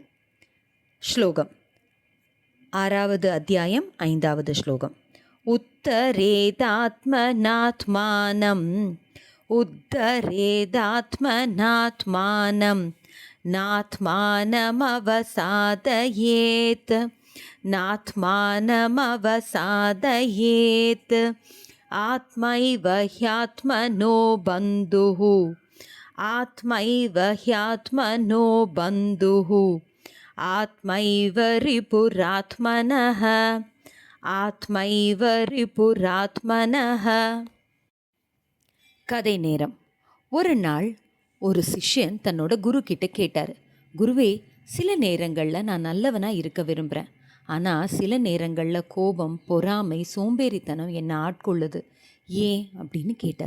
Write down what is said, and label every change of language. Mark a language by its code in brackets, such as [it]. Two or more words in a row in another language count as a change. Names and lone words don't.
[ta] ஸ்லோகம். 6வது அத்தியாயம் 5வது ஸ்லோகம். [sa] उद्धरेदात्मनात्मानं उद्धरेदात्मनात्मानं नात्मानमवसादयेत् नात्मानमवसादयेत् आत्मैव ह्यात्मनो बन्धुः आत्मैव ह्यात्मनो बन्धुः आत्मैव रिपुरात्मनः आत्मैव रिपुरात्मनः. [ta] கதை நேரம். ஒரு நாள் ஒரு சிஷ்யன் தன்னோட குரு கிட்ட கேட்டார், குருவே, சில நேரங்களில் நான் நல்லவனாக இருக்க விரும்புகிறேன். ஆனால் சில நேரங்களில் கோபம், பொறாமை, சோம்பேறித்தனம் என்னை ஆட்கொள்ளுது. ஏன் அப்படின்னு கேட்டார்.